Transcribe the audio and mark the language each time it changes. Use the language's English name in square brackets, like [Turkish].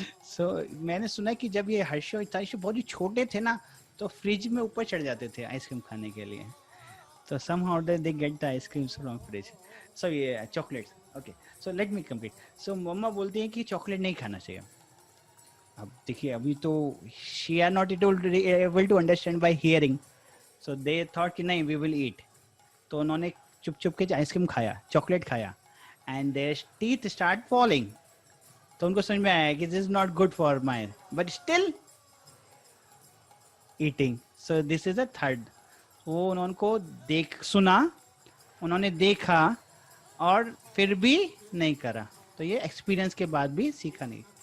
[Hindi] So मैंने सुना कि जब ये हर्षी और हिताशी बहुत ही छोटे थे ना, तो फ्रिज में ऊपर चढ़ जाते थे आइसक्रीम खाने के लिए. [English] तो somehow they get the ice creams from fridge. So yeah, chocolates. Okay, so let me complete. [Hindi] So मम्मा बोलती हैं कि चॉकलेट नहीं खाना चाहिए. [English] अब देखिए, अभी तो she are not able to understand by hearing. So they thought कि नहीं, we will eat. [Hindi] तो उन्होंने चुप चुप के आइसक्रीम खाया, चॉकलेट खाया, and there teeth start falling. [English] तो उनको समझ में आया कि this is not good for my, but still eating. [Hindi] So this is a third. वो उनको सुना, उन्होंने देखा और फिर भी नहीं करा, तो ये एक्सपीरियंस के बाद भी सीखा नहीं.